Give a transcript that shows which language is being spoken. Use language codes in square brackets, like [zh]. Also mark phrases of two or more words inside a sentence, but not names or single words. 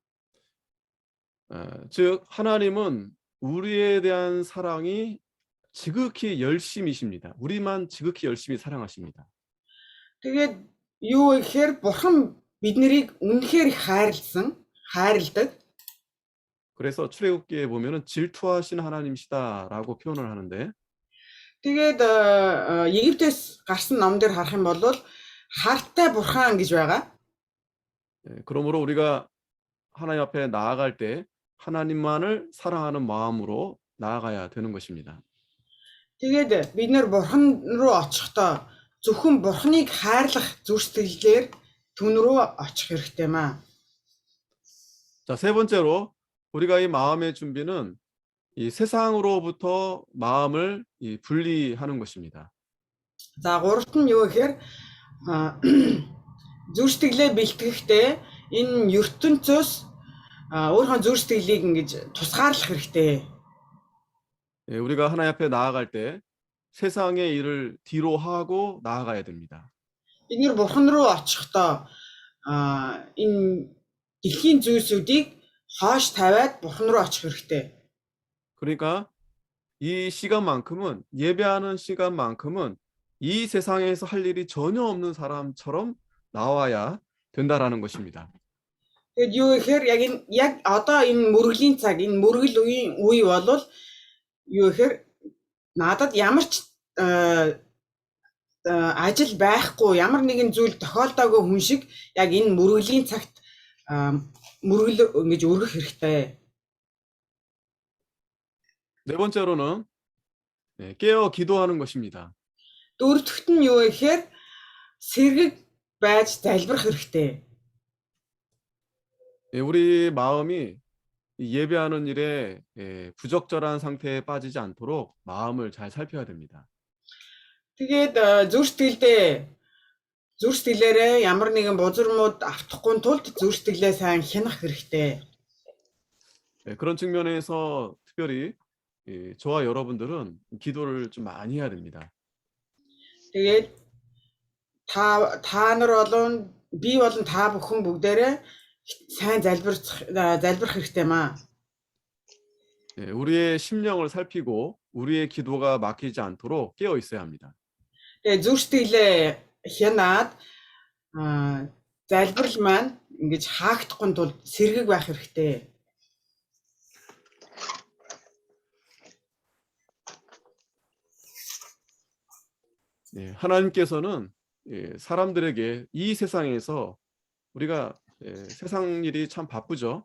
[ko] 즉 하나님은 우리에 대한 사랑이 지극히 열심이십니다. 우리만 지극히 열심히 사랑하십니다. [mn] Тэгээд юу гэхээр бурхан биднийг үнэхээр хайрладаг. [ko] 그래서 출애굽기에 보면은 질투하신 하나님이시다라고 표현을 하는데 [mn] Тэгээд Египтээс гарсан ном дээр харах юм бол хартай бурхан гэж байгаа. [ko] 그러므로 우리가 하나님 앞에 나아갈 때 하나님만을 사랑하는 마음으로 나아가야 되는 것입니다. [mn] Тэгээд бид нэр бурхан руу очихдоо зөвхөн бурханыг хайрлах зүрх сэтгэлээр түн рүү очих хэрэгтэй маа. [ko] 자, 세 번째로 우리가 이 마음의 준비는 이 세상으로부터 마음을 분리하는 것입니다. [mn] За гуравт нь юу гэхээр зүрх сэтгэлээ бэлтгэхдээ энэ ертөнцөөс өөрийнхөө зүрх сэтгэлийг ингэж тусгаарлах хэрэгтэй. [ko] 우리가 하나님 앞에 나아갈 때 세상의 일을 뒤로 하고 나아가야 됩니다. [mn] Бид нэр бурхан руу очихдоо энэ дэлхийн зүйлсүүдийг хоош тавиад бурхан руу очих хэрэгтэй. [ko] 그러니까 이 시간만큼은 예배하는 시간만큼은 이 세상에서 할 일이 전혀 없는 사람처럼 나와야 된다라는 것입니다. [mn] Тэгэд юу гэхээр яг одоо энэ мөргөлийн цаг, энэ мөргөл үе бол юу гэхээр надад ямар ч ажил байхгүй, ямар нэгэн зүйл тохиолдоогүй хүн шиг яг энэ мөргөлийн цагт мөргөл ингэж өргөх хэрэгтэй. [ko] 네 번째로는 깨어 기도하는 것입니다. [mn] Дөрөвдөгт нь юу гэхээр сэргэг байж залбирах хэрэгтэй. [ko] 우리 마음이 예배하는 일에 부적절한 상태에 빠지지 않도록 마음을 잘 살펴야 됩니다. [mn] Тэгээд зүрх сэтгэлээрээ ямар нэгэн бузармууд автахгүй тулд зүрх сэтгэлээ сайн хянах хэрэгтэй. [ko] 그런 측면에서 특별히 저와 여러분들은 기도를 좀 많이 해야 됩니다. [mn] Тэгээд та нар болон би болон та бүхэн бүгдээрээ сайн залбирах хэрэгтэй маа. [ko] 우리의 심령을 살피고 우리의 기도가 막히지 않도록 깨어 있어야 합니다. [mn] Тэгээд зүрх сэтгэлээ хянаад залбирал маань ингэж хаагдахгүй тулд сэргэг байх хэрэгтэй. [ko] 하나님께서는 사람들에게 이 세상에서 우리가 세상 일이 참 바쁘죠.